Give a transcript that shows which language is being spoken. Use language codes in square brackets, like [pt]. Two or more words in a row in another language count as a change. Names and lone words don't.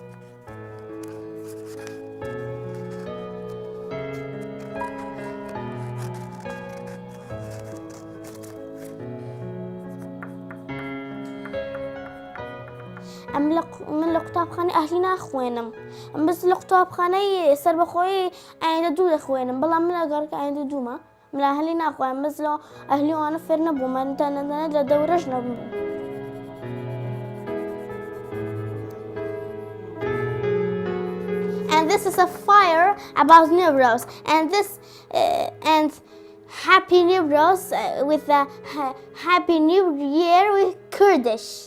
[ckb] من لە قوتابخانەی ئەهلی ناخوێنم ئەم بەس لە قوتابخانەی سەربەخۆی ئایندە دوو دەخوێنم بەڵام من ئەگەڕکە ئایندە دوومە من لە ئەهلی ناخوێنم بەس لە ئەهلیوانە فێر نەبوومە تەنەتەنە لە دەورەش نەبووم [en] And this is a fire about Newros and Happy Newros with a Happy New Year with Kurdish